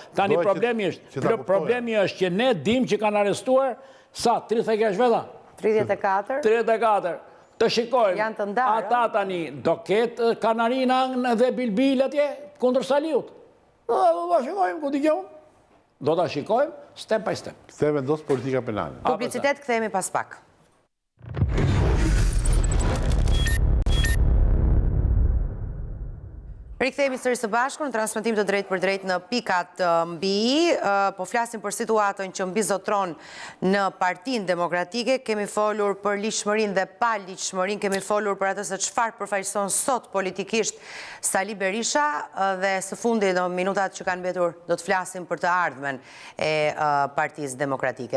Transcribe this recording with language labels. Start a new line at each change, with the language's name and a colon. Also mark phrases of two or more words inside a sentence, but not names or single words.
Albanian: Tani problemi është që ne dim që kanë arrestuar sa 30 kesh veta? 34. 34. Të shikojmë. Janë të ndarë. Ata tani do ketë Kanarina dhe Bilbil atje kundër Saliut. Do ta shikojmë ku dëgjojmë. Do ta shikojmë
English: step by step.
Albanian: Se vendos politika penale. Publicitet, kthehemi pas pak. Rikthehemi sërish së bashku në transmetim të drejtë për drejtë në pikat mbi i, po flasim për situatën që mbizotron në Partinë Demokratike, kemi folur për ligjshmërinë dhe pa ligjshmërinë, kemi folur për atë se çfarë përfaqëson sot politikisht Sali Berisha dhe së fundi në minutat që kanë mbetur do të flasim për të ardhmen e Partisë Demokratike.